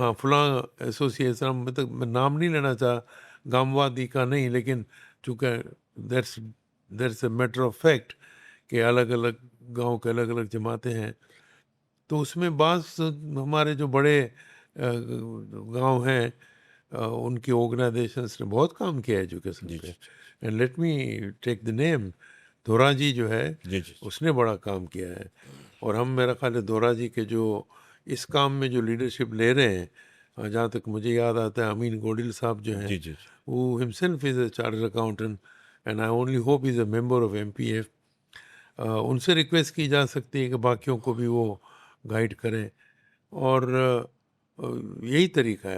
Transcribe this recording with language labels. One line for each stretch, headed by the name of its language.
Urdu: ہاں فلاں ایسوسیشن, میں نام نہیں لینا چاہا گاموادی کا نہیں, لیکن چونکہ
English: that's a matter of fact
Urdu: کہ الگ الگ گاؤں کے الگ الگ جماعتیں ہیں. تو اس میں بعض ہمارے جو بڑے گاؤں ہیں ان کی آرگنائزیشنس نے بہت کام کیا ایجوکیشن پہ.
English: and let me take the name, دورا جی
Urdu: جو ہے جی جی, اس نے بڑا کام کیا ہے. اور ہم میرا خیال ہے دورا جی کے جو اس کام میں جو لیڈرشپ لے رہے ہیں, جہاں تک مجھے یاد آتا ہے امین گوڈل صاحب جو ہیں جی جی,
English: وہ himself is a chartered accountant and I only hope is a member of M P F.
Urdu: ان سے ریکویسٹ کی جا سکتی ہے کہ باقیوں کو بھی وہ گائیڈ کریں, اور یہی طریقہ ہے.